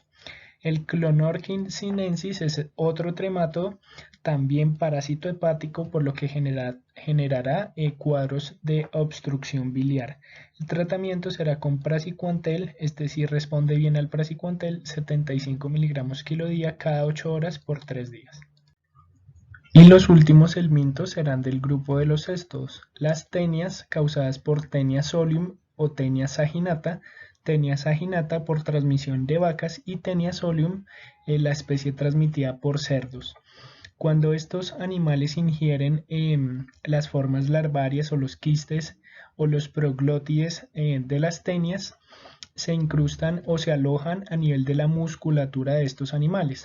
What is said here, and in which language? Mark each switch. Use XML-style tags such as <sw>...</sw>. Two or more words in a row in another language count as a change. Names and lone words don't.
<es>El Clonorchis sinensis es otro tremato, también parásito hepático, por lo que generará cuadros de obstrucción biliar. El tratamiento será con praziquantel, este sí responde bien al praziquantel, 75 mg kilo día cada 8 horas por 3 días. Y los últimos helmintos serán del grupo de los cestos, las tenias causadas por Taenia solium o Taenia saginata por transmisión de vacas y Taenia solium, la especie transmitida por cerdos. Cuando estos animales ingieren las formas larvarias o los quistes o los proglótides de las tenias, se incrustan o se alojan a nivel de la musculatura de estos animales.</es>